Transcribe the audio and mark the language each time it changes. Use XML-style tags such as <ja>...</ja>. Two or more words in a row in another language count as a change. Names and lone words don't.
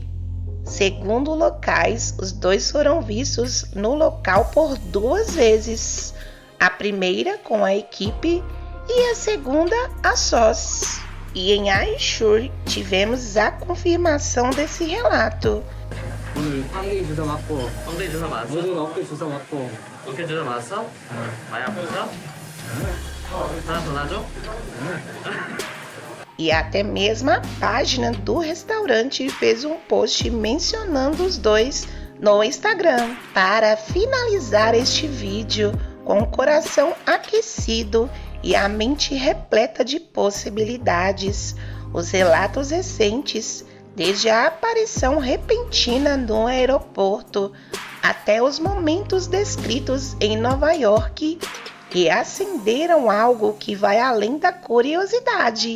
<pt>Segundo locais, os dois foram vistos no local por 2 vezes, a primeira com a equipe e a segunda a sós. E em Are You Sure tivemos a confirmação desse relato.</pt> <ko>오늘 빵댕이 주사 맞고 엉덩이 주사 맞았어? 모두가 어깨 주사 맞고 어깨 주사 맞았어? 많이 아팠어? 하나 더 놔줘?</ko> <pt>E até mesmo a página do restaurante fez um post mencionando os dois no Instagram. Para finalizar este vídeo com o coração aquecido e a mente repleta de possibilidades, os relatos recentes, desde a aparição repentina no aeroporto até os momentos descritos em Nova York, reacenderam algo que vai além da curiosidade.</pt>